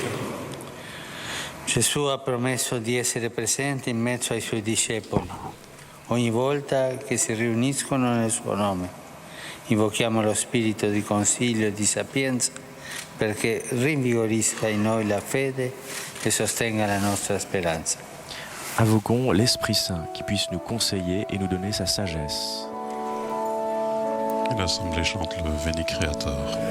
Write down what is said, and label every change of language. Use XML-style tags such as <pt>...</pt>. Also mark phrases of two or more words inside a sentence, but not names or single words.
<it>Gesù ha promesso di essere presente in mezzo ai suoi discepoli ogni volta che si riuniscono nel suo nome. Invochiamo lo spirito di consiglio e di sapienza perché rinvigorisca in noi la fede e sostenga la nostra speranza.</it> <fr>Invoquons l'Esprit Saint qui puisse nous conseiller et nous donner sa sagesse. Et l'Assemblée chante le Veni Creator.</fr>